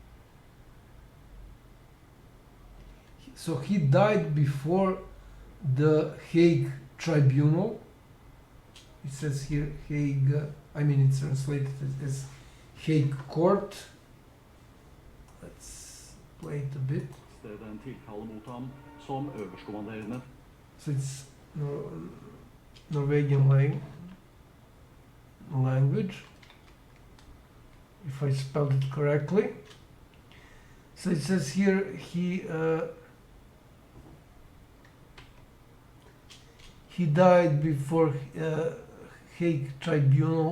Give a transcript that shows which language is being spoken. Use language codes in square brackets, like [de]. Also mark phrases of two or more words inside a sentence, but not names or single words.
[en] So he died before the Hague Tribunal. It says here Hague, I mean it's translated as Hague Court. Let's play it a bit. [no] Stedet en tiltale mot ham som øverstkommanderende. [en] So it's Norwegian language, if I spelled it correctly. So it says here he died before Hague Tribunal.